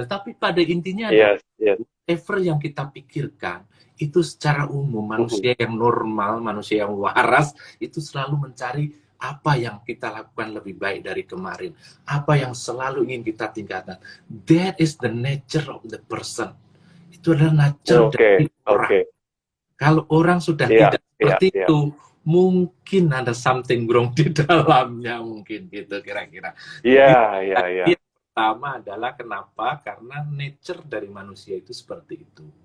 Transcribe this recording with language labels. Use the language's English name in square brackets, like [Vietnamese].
[Indonesian] Tapi pada intinya whatever yang kita pikirkan, itu secara umum manusia yang normal, manusia yang waras, itu selalu mencari apa yang kita lakukan lebih baik dari kemarin, apa yang selalu ingin kita tingkatkan. [English] That is the nature of the person. [Indonesian] Itu adalah nature dari orang. Kalau orang sudah tidak seperti itu, mungkin ada [English] something wrong [Indonesian] di dalamnya, mungkin gitu kira-kira. Yang pertama adalah kenapa? Karena nature dari manusia itu seperti itu.